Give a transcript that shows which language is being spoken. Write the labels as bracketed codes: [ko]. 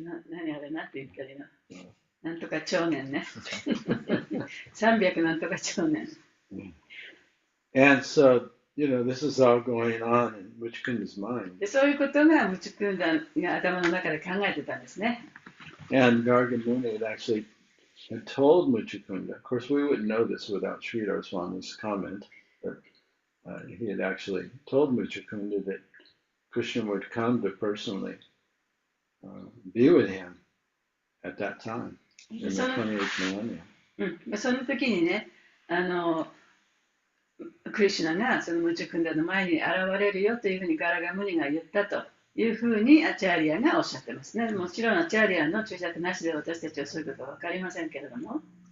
[ja] 何あれなって言ったらいいの、なんとか兆年ね。300なんとか兆年。 [en] And so, this is all going on in Muchukunda's mind. [ja] でそういうことがムチュクンダが頭の中で考えてたんですね。 [en] And Gargamuni had actually told Muchukunda, of course, we wouldn't know this without Sridhar Swami's comment, but he had actually told Muchukunda that Krishna would come to personally be with him at that time, in the 28th millennium. [ja] その時にね、クリシュナがそのムチュクンダの前に現れるよというふうにガラガムニが言ったというふうにアチャーリアがおっしゃってますね。もちろんアチャーリアの注釈なしで私たちはそういうことは分かりませんけれども。